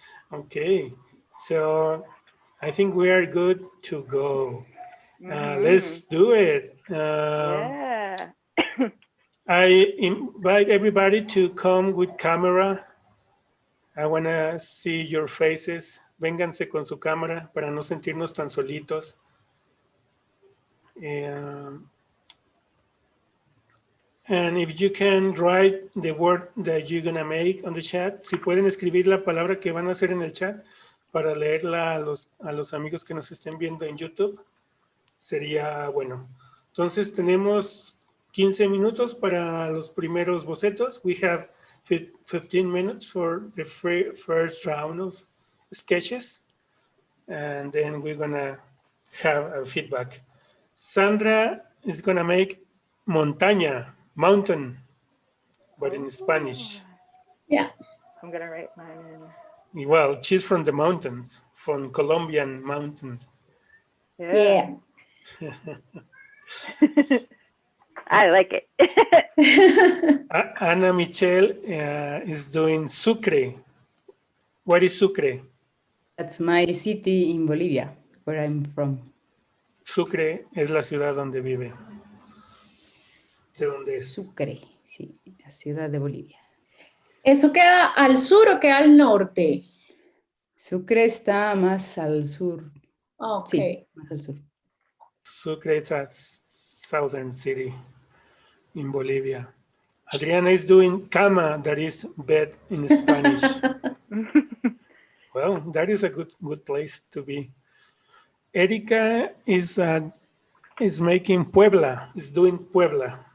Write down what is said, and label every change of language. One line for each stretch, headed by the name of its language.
English: Okay, so I think we are good to go. Let's do it. Yeah. I invite everybody to come with camera. I want to see your faces.
Spanish: Vénganse con su cámara para no sentirnos tan solitos.
English: And if you can write the word that you're going to make on the chat,
Spanish: si pueden escribir la palabra que van a hacer en el chat para leerla a los amigos que nos estén viendo en YouTube, sería bueno. Entonces tenemos 15 minutos para los primeros bocetos.
English: We have 15 minutes for the first round of sketches. And then we're going to have a feedback. Sandra is going to make montaña, mountain, but in Spanish. Yeah. I'm going to write mine in. Well, she's from the mountains, from Colombian mountains. Yeah. I like it. Ana Michelle is doing Sucre. What is Sucre? That's my city in Bolivia, where I'm from.
Spanish: Sucre es la ciudad donde vive. ¿De dónde es? Sucre, sí, la ciudad de Bolivia. ¿Eso queda al sur o queda al norte? Sucre está más al sur. Ok. Sí, más al sur.
English: Sucre is a southern city in Bolivia. Adriana is doing cama, that is bed in Spanish. Well, that is a good place to be. Erika is making Puebla, is doing Puebla.